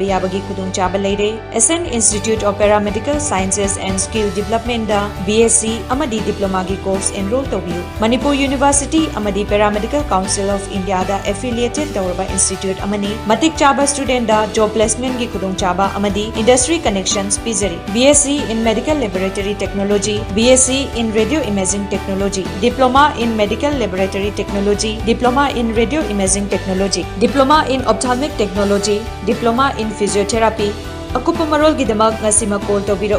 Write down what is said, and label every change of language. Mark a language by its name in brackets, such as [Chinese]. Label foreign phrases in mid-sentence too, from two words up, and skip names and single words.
[Manipuri] yabagi khudung chaba leire SN Institute of Paramedical Sciences and Skill Development da BSc amadi diploma gi course enroll tobiu Manipur University amadi Paramedical Council of India da affiliated tawraba institute amani matik chaba student da [English] job placement [Manipuri] gi khudung chaba amadi [English] industry connections [Manipuri] pizari [English] BSc in Medical Laboratory Technology, BSc in Radio Imaging Technology, Diploma in Medical Laboratory Technology, Diploma in Radio Imaging Technology, Diploma in Ophthalmic Technology, Diploma in Physiotherapy. [Manipuri] Akupa marol gidamag nga sima call tawbiro